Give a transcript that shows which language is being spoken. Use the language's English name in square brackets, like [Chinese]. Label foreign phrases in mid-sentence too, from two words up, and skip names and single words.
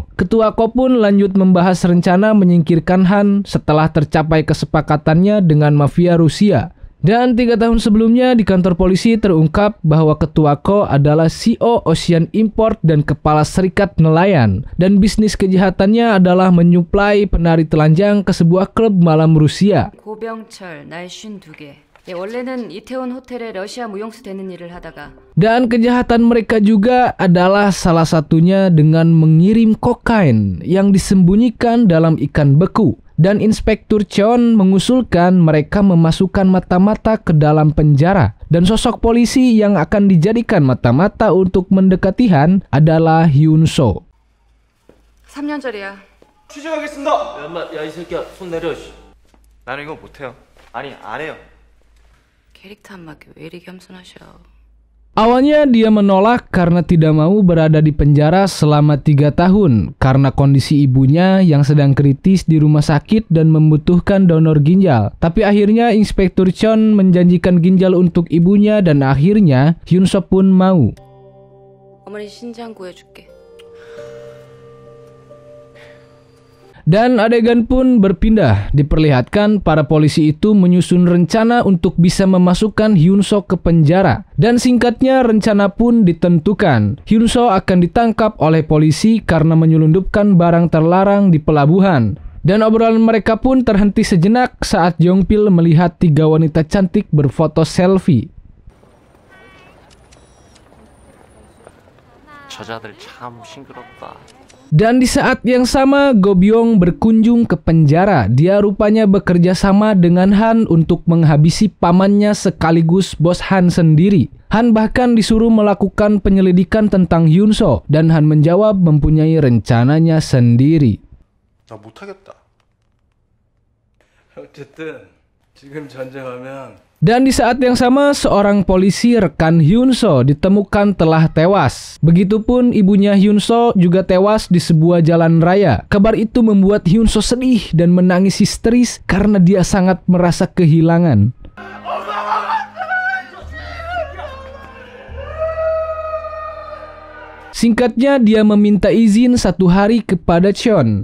[Indonesian] Ketua Ko pun lanjut membahas rencana menyingkirkan Han setelah tercapai kesepakatannya dengan mafia Rusia. Dan 3 tahun sebelumnya di kantor polisi terungkap bahwa Ketua Ko adalah CEO Ocean Import dan kepala serikat nelayan. Dan bisnis kejahatannya adalah menyuplai penari telanjang ke sebuah klub malam Rusia. [Korean] 고병철 날 52개. 원래는 이태원 호텔에 러시아 무용수 되는 일을 하다가 [Indonesian] Dan kejahatan mereka juga adalah salah satunya dengan mengirim kokain yang disembunyikan dalam ikan beku. Dan Inspektur Cheon mengusulkan mereka memasukkan mata-mata ke dalam penjara. Dan sosok polisi yang akan dijadikan mata-mata untuk mendekati Han adalah Hyunso. [Korean] 3년짜리야. 취직하겠습니다. 야, 이 새끼야, 손 내려. 나는 이거 못해요. 아니, 안 해요. 캐릭터 안 맞게 왜 이리 겸손하셔. [Indonesian] Awalnya dia menolak karena tidak mau berada di penjara selama 3 tahun karena kondisi ibunya yang sedang kritis di rumah sakit dan membutuhkan donor ginjal. Tapi akhirnya Inspektur Cheon menjanjikan ginjal untuk ibunya dan akhirnya Hyunso pun mau. [Korean] 어머니 신장 구해줄게. [Indonesian] Dan adegan pun berpindah, diperlihatkan para polisi itu menyusun rencana untuk bisa memasukkan Hyunso ke penjara. Dan singkatnya rencana pun ditentukan. Hyunso akan ditangkap oleh polisi karena menyelundupkan barang terlarang di pelabuhan. Dan obrolan mereka pun terhenti sejenak saat Jongpil melihat 3 wanita cantik berfoto selfie. [Korean] 저자들 참 싱그럽다. [Indonesian] Dan di saat yang sama, Go Byung berkunjung ke penjara. Dia rupanya bekerja sama dengan Han untuk menghabisi pamannya sekaligus bos Han sendiri. Han bahkan disuruh melakukan penyelidikan tentang Hyunso dan Han menjawab mempunyai rencananya sendiri. [Korean] 나 못하겠다. 어쨌든 지금 전쟁하면 [Indonesian] Dan di saat yang sama, seorang polisi rekan Hyunso ditemukan telah tewas. Begitupun ibunya Hyunso juga tewas di sebuah jalan raya. Kabar itu membuat Hyunso sedih dan menangis histeris karena dia sangat merasa kehilangan. Singkatnya, dia meminta izin 1 hari kepada Cheon.